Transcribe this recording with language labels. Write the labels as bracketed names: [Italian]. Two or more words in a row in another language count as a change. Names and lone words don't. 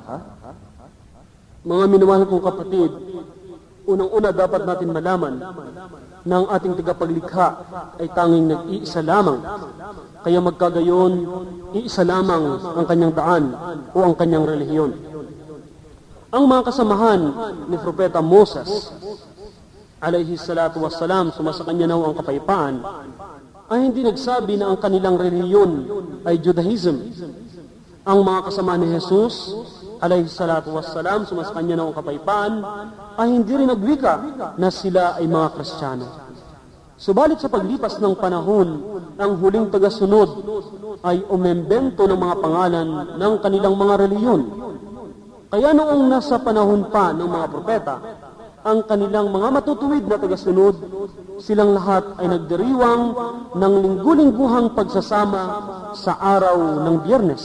[Filipino] Mga minamahal kong kapatid, unang-una dapat natin malaman na ang ating tagapaglikha ay tanging nag-iisa lamang. Kaya magkagayon, iisa lamang ang kanyang daan o ang kanyang relihiyon. Ang mga kasamahan ni Propeta Moses, [Arabic] عليه الصلاة والسلام, [Filipino] sumasa kanya na ang kapayapaan, ay hindi nagsabi na ang kanilang relihiyon ay Judaism. Ang mga kasama ni Jesus, [Arabic] عليه الصلاة والسلام, [Filipino] sumasa kanya na ang kapayapaan, ay hindi rin nagwika na sila ay mga Kristiyano. Subalit sa paglipas ng panahon, ang huling tagasunod ay umembento ng mga pangalan ng kanilang mga relihiyon. Kaya noong nasa panahon pa ng mga propeta, ang kanilang mga matutuwid na tagasunod, silang lahat ay nagdiriwang ng linggu-lingguhang pagsasama sa araw ng Biyernes.